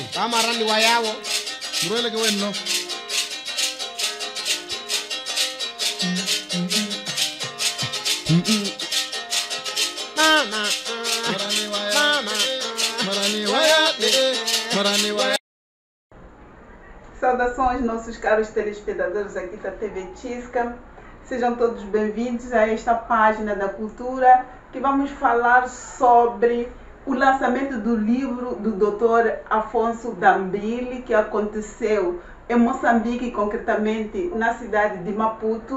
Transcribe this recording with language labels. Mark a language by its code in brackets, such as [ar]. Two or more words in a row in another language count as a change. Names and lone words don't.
[pt] Kamarani Wayawo, Murele ke wenno. Mama, Marani waya. Mama, Marani waya. Marani waya. Saudações, nossos caros telespectadores aqui da TV Tisca. Sejam todos bem-vindos a esta página da cultura que vamos falar sobre o lançamento do livro do Dr. Afonso Dambile, que aconteceu em Moçambique, concretamente na cidade de Maputo.